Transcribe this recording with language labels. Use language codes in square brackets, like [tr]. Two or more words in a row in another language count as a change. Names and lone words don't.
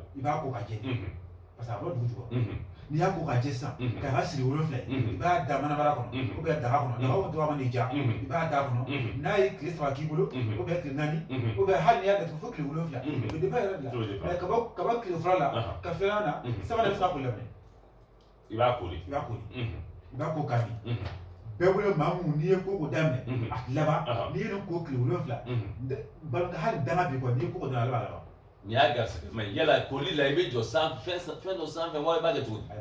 [bm] i b'a ko k'a jɛ [fr] parce que [bm] a bɔ dugu jukɔrɔ n'i y'a ko k'a jɛ sisan k'a ka siri 7 i b'a da manabara kɔnɔ [fr] ou bien [bm] daga kɔnɔ daga o dɔgɔ man di ja i b'a da kɔnɔ n'a ye tile 3 k'i bolo [fr] ou bien [bm] tile 4 [fr] ou bien [bm] hali n'i y'a datugu fo tile 7 o bɛ dépend yɛrɛ de la mais kaba tile 2 la ka 2nan na 3nan i bɛ se ka ko laminɛ i b'a kori i b'a kori i b'a ko k'a min bɛɛ bolo maa mun n'i ye ko o daminɛ a tɛ laban n'i ye nin ko tile 7 hali danga bi kɔ n'i ye ko o daminɛ a laban n'i y'a garisɛgɛ mɛ yala koli la i bɛ jɔ fɛn dɔ sanfɛ wa i b'a kɛ cogo di